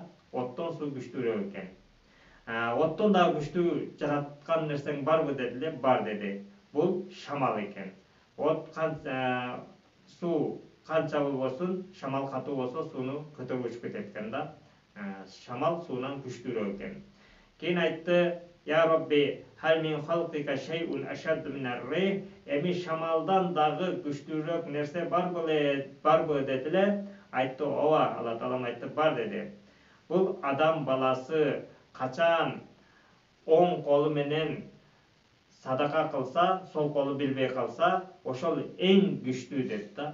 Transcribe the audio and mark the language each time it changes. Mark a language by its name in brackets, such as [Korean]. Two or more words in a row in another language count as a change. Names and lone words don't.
[Kyrgyz] Оттон суу күчтүүрөөк экен. Оттон дагы күчтүү жараткан нерсең барбы дедиле. Бар деди. Бул шамал экен. От суу канча болбосун, шамал катуу болсо, сууну көтөрүп учуп кетет экен да. Шамал суунан күчтүүрөөк экен. Кийин айтты: [Arabic] "يا ربي، هل من خلقك شيء أشد من الريح." [Kyrgyz] Эми шамалдан дагы күчтүүрөөк нерсе барбы дедиле. Айтты: "Ооба." Алла Таала айтты: "Бар" деди. Бул адам баласы качан оң колу менен садака кылса, сол колу билбей калса, ошол эң күчтүү дейт да.